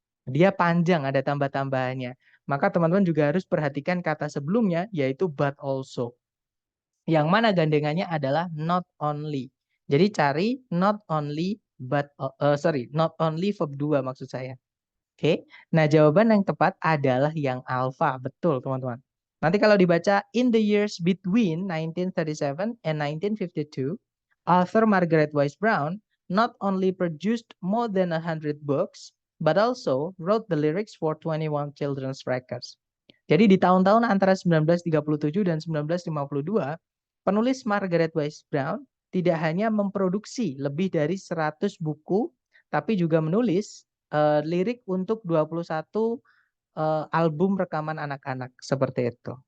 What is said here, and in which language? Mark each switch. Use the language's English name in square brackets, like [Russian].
[Indonesian] Dia panjang, ada tambah-tambahannya. Maka teman-teman juga harus perhatikan kata sebelumnya, yaitu but also. Yang mana gandengannya adalah not only. Jadi cari not only not only verb 2 maksud saya. Oke, nah jawaban yang tepat adalah yang alfa, betul teman-teman. Nanti kalau dibaca [English] in the years between 1937 and 1952, author Margaret Wise Brown not only produced more than 100 books, but also wrote the lyrics for 21 children's records. [Indonesian] Jadi di tahun-tahun antara 1937 dan 1952, penulis Margaret Wise Brown tidak hanya memproduksi lebih dari 100 buku, tapi juga menulis lirik untuk 21 album rekaman anak-anak seperti itu.